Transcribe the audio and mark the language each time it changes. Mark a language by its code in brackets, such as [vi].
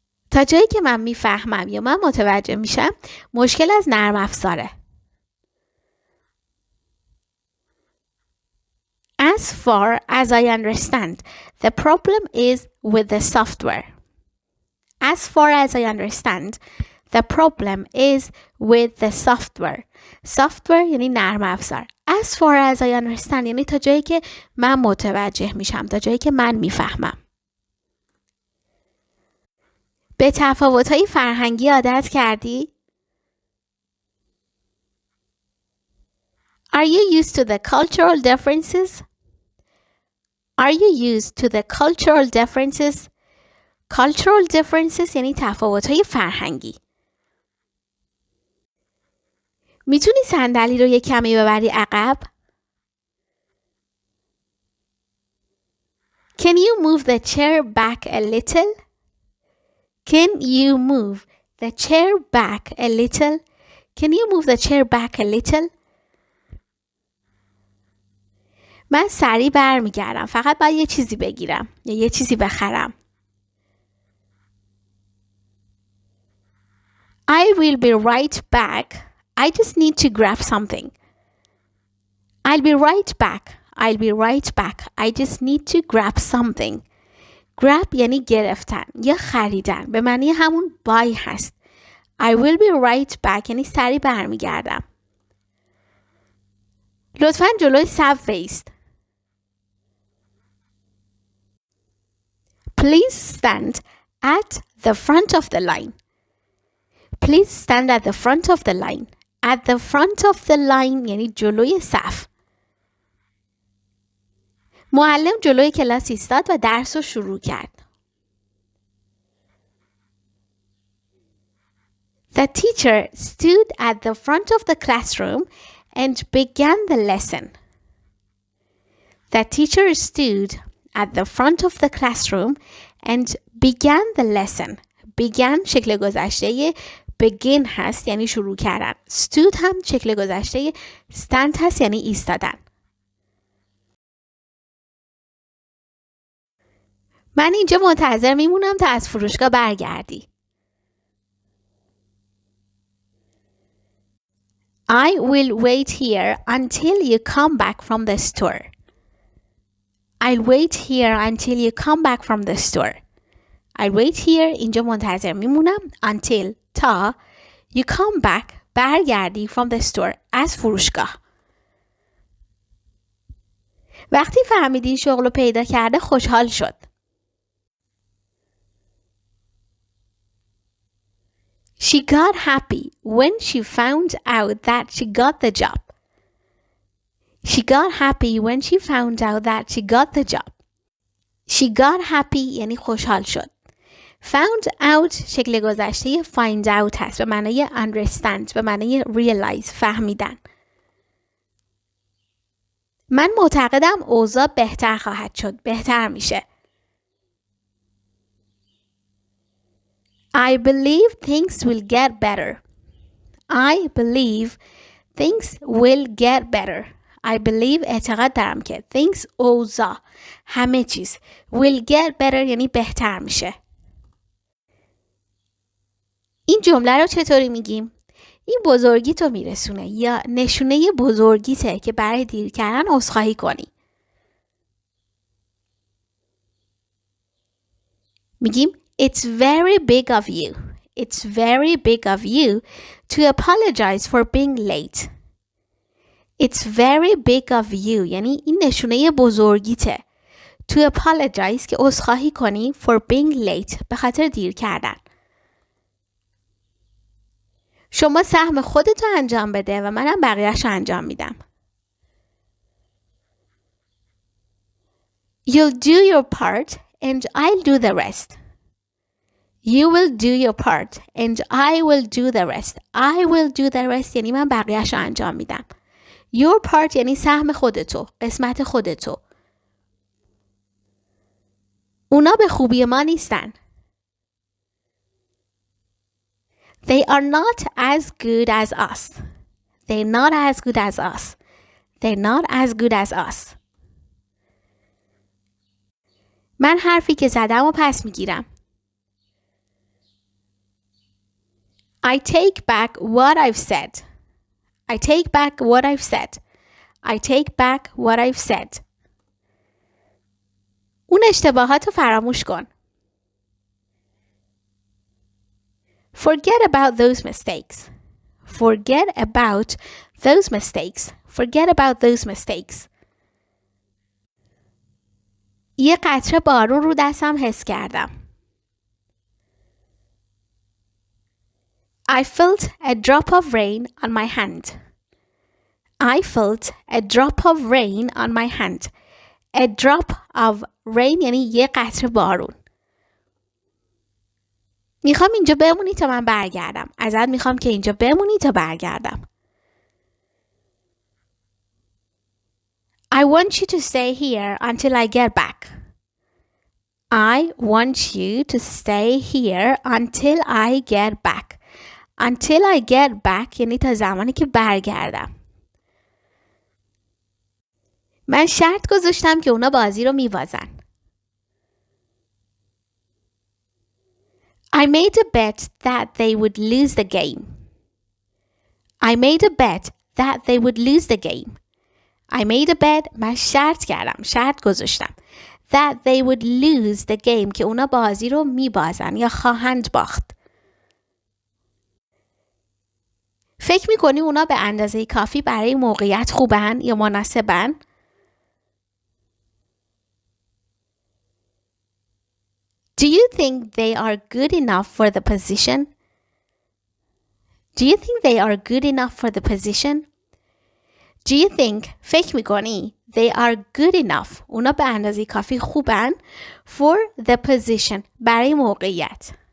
[fa] تا جایی که من میفهمم یا من متوجه میشم مشکل از نرم افزاره. [en] As far as I understand, the problem is with the software. As far as I understand, the problem is with the software. [fa] Software یعنی نرم افزار. [en] As far as I understand [fa] یعنی تا جایی که من متوجه میشم، تا جایی که من میفهمم. به تفاوت‌های فرهنگی عادت کردی؟ [en] Are you used to the cultural differences? Are you used to the cultural differences? Cultural differences [fa] یعنی تفاوت‌های فرهنگی. میتونی صندلی رو یک کمی ببری عقب؟ [en] Can you move the chair back a little? Can you move the chair back a little? Can you move the chair back a little? [fa] من سریع برمیگردم. فقط باید یه چیزی بگیرم یا یه چیزی بخرم. [en] I will be right back. I just need to grab something. I'll be right back. I'll be right back. I just need to grab something. [fa] grab یعنی گرفتن یا خریدن. به معنی همون buy هست. [en] I will be right back [fa] یعنی سریع برمیگردم. لطفاً جلوی صف بایست. [en] Please stand at the front of the line. Please stand at the front of the line. At the front of the line [fa] یعنی جلوی صف. معلم جلوی کلاس ایستاد و درس رو شروع کرد. [en] The teacher stood at the front of the classroom and began the lesson. The teacher stood at the front of the classroom and began the lesson. [fa] began شکل گذشته begin هست یعنی شروع کردن. stood هم شکل گذشته stand هست یعنی ایستادن. من اینجا منتظر میمونم تا از فروشگاه برگردی. [en] I will wait here until you come back from the store. I'll wait here until you come back from the store. I'll wait here [fa] اینجا منتظر میمونم [en] until تا you come back [fa] برگردی [en] from the store [fa] از فروشگاه. وقتی فهمیدی شغل رو پیدا کرده خوشحال شد. [en] She got happy when she found out that she got the job. She got happy when she found out that she got the job. She got happy [fa] یعنی خوشحال شد. [en] Found out [fa] شکل گذشته [en] find out [fa] هست به معنای understand، به معنای realize، فهمیدن. من معتقدم اوضاع بهتر خواهد شد. بهتر میشه. [en] I believe things will get better. I believe things will get better. I believe [fa] اعتقاد دارم که things اوضاع همه چیز [en] will get better [fa] یعنی بهتر میشه. این جمله رو چطوری میگیم؟ این بزرگی تو میرسونه یا نشونه بزرگیته که برای دیر کردن عذرخواهی کنی. میگیم [en] It's very big of you. It's very big of you to apologize for being late. It's very big of you [fa] یعنی این نشونه بزرگیته. [en] To apologize [fa] که عذرخواهی کنی [en] for being late [fa] به خاطر دیر کردن. شما سهم خودتو انجام بده و منم بقیه‌شو انجام میدم. [en] You'll do your part and I'll do the rest. You will do your part and I will do the rest. I will do the rest [fa] یعنی من بقیه‌شو انجام میدم. [en] Your part [fa] یعنی سهم خودتو، قسمت خودتو. اونا به خوبی ما نیستن. [en] They are not as good as us. They're not as good as us. They're not as good as us. [fa] من حرفی که زدم و پس میگیرم. [en] I take back what I've said. I take back what I've said. I take back what I've said. [fa] اون اشتباهاتو فراموش کن. [en] Forget about those mistakes. Forget about those mistakes. Forget about those mistakes. [fa] یه قطره بارون رو دستم حس کردم. [en] I felt a drop of rain on my hand. I felt a drop of rain on my hand. A drop of rain [fa] یعنی یه قطره بارون. میخوام اینجا بمونی تا من برگردم. ازت میخوام که اینجا بمونی تا برگردم. [en] I want you to stay here until I get back. I want you to stay here until I get back. Until I get back [fa] یعنی تا زمانی که برگردم. من شرط گذاشتم که اونا بازی رو میبازن. [en] I made a bet that they would lose the game. I made a bet that they would lose the game. I made a bet [fa] من شرط کردم، شرط گذاشتم. [en] That they would lose the game [fa] که اونا بازی رو میبازن یا خواهند باخت. فکر میکنی اونا به اندازه کافی برای موقعیت خوبن یا مناسبن؟ [en] Do you think they are good enough for the position? Do you think they are good enough for the position? Do you think [fa] فکر میکنی [en] they are good enough [fa] اونا به اندازه کافی خوبن [en] for the position [fa] برای موقعیت.